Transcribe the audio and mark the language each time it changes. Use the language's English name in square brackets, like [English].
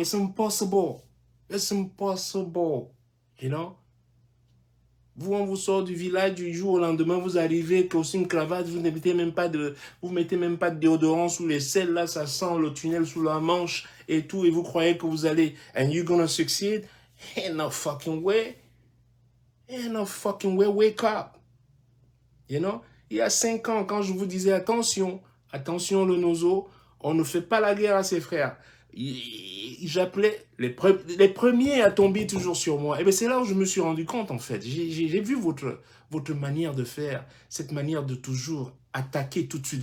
[English] It's impossible. It's impossible. You know? [French] Vous, on vous sort du village du jour au lendemain, vous arrivez, costume, cravate, vous ne mettez même pas de, déodorant sous les selles, là, ça sent le tunnel sous la manche et tout, et vous croyez que vous allez, [English] and you're gonna succeed? Ain't no fucking way. Ain't no fucking way, wake up. You know? [French] Il y a 5 ans, quand je vous disais, attention, le nozo, on ne fait pas la guerre à ses frères. J'appelais les premiers à tomber toujours sur moi. Et bien c'est là où je me suis rendu compte, en fait. J'ai vu votre manière de faire, cette manière de toujours attaquer tout de suite.